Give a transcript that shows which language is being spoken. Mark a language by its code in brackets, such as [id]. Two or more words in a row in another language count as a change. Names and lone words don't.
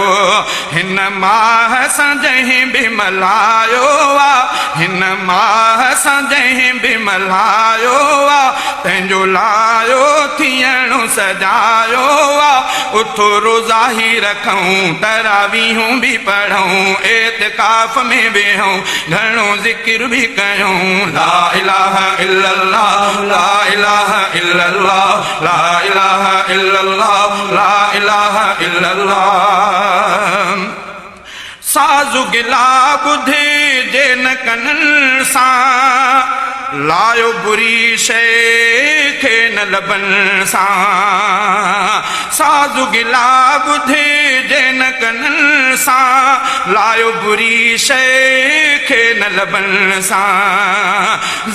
[sd] हिन माह सां जंहिं बि मल्हायो आ, हिन माह सां जंहिं बि मल्हायो आ, तंहिंजो लायो थियणो सजायो आ। उठो रोज़ा ही रखूं, तरावीहूं भी पढ़ूं, एतिकाफ में वेहूं, घणो ज़िक्र भी कयूं। [ar] لا إله إلا الله، لا إله إلا الله، لا إله إلا الله، لا إله إلا الله. [sd] साज़ु गिला ॿुधे जे न कननि सां, लायो बुरी शइ खे न लबनि सां। साज़ु गिला ॿुधे जे न कननि सां, लायो बुरी शइ खे न लबनि सां।